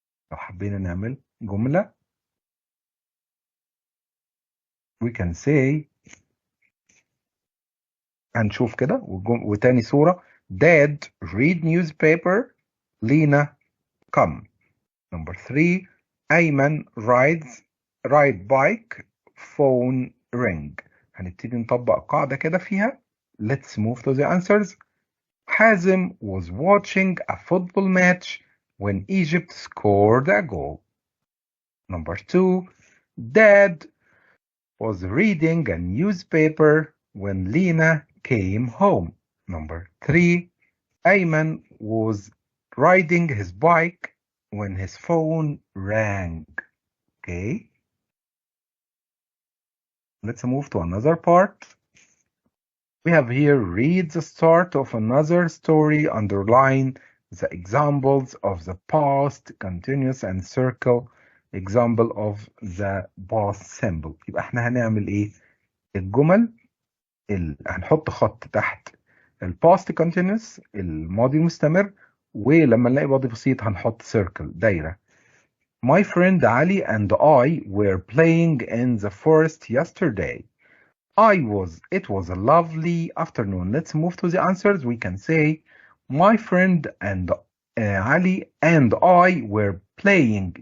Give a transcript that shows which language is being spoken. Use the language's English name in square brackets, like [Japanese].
[Arabic] لو حبينا نعمل جملة [English] we can say [Arabic] هنشوف كده وتاني صورة [English] Dad read newspaper Lena come. Number 3 Ayman ride bike phone ring. [Arabic] هنبتدي نطبق قاعدة كده فيها. [English] Let's move to the answers. Hazem was watching a football match when Egypt scored a goal. Number 2 Dad was reading a newspaper when Lena came home. Number 3 Ayman was riding his bike when his phone rang. Okay. Let's move to another part. We have here read the start of another story, underline the examples of the past continuous and circle example of the past simple. [Arabic] يبقى احنا هنعمل ايه؟ الجمل هنحط خط تحت الباست continuous الماضي المستمر، ولما نلاقي ماضي بسيط هنحط circle دايرة. [English] My friend Ali and I were playing in the forest yesterday. It was a lovely afternoon. Let's move to the answers. We can say my friend and Ali and I were playing.